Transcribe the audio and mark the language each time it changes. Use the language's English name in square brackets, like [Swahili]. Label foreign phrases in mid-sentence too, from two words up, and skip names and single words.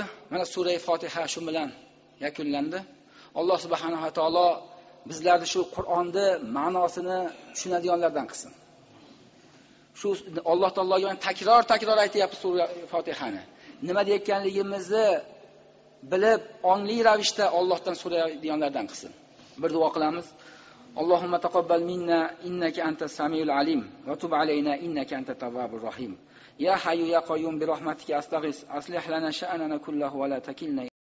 [Uzbek] Mana sura Fotiha shu bilan yakunlandi. Alloh subhanahu va taolo bizlarni shu Qur'onni ma'nosini tushunadiganlardan qilsin. Shu Alloh taologa takror aytayapti sura Fotihani. Nima deyotganligimizni bilib, ongli ravishda Allohdan so'raydiganlardan qilsin. Bir duo qilamiz. [Arabic] اللهم تقبل منا إنك أنت السميع العليم وتب علينا إنك أنت التواب الرحيم. يا حي يا قيوم برحمتك أستغيث أصلح لنا شأننا كله ولا تكلنا